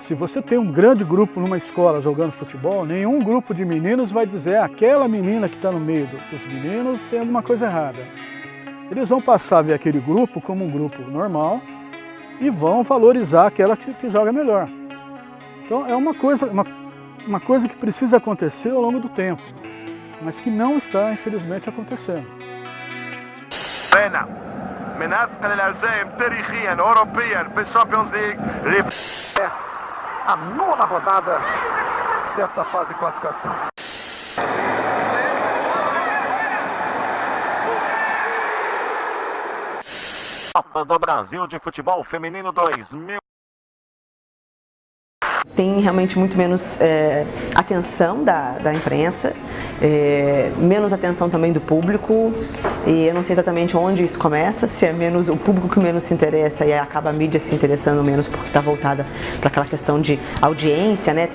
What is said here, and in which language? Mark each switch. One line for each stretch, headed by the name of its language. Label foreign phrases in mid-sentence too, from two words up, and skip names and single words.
Portuguese: Se você tem um grande grupo numa escola jogando futebol, nenhum grupo de meninos vai dizer aquela menina que está no meio dos meninos tem alguma coisa errada. Eles vão passar a ver aquele grupo como um grupo normal e vão valorizar aquela que joga melhor. Então é uma coisa que precisa acontecer ao longo do tempo, mas que não está, infelizmente, acontecendo.
Arabic: من أثقل الهزائم تاريخيا أوروبيا في الشامبيونز ليج.
Portuguese: A nona rodada desta fase de classificação. Copa do Brasil de Futebol Feminino 2000. Tem realmente muito menos atenção da imprensa, menos atenção também do público, e eu não sei exatamente onde isso começa, se é menos o público que menos se interessa e acaba a mídia se interessando menos porque está voltada para aquela questão de audiência, né?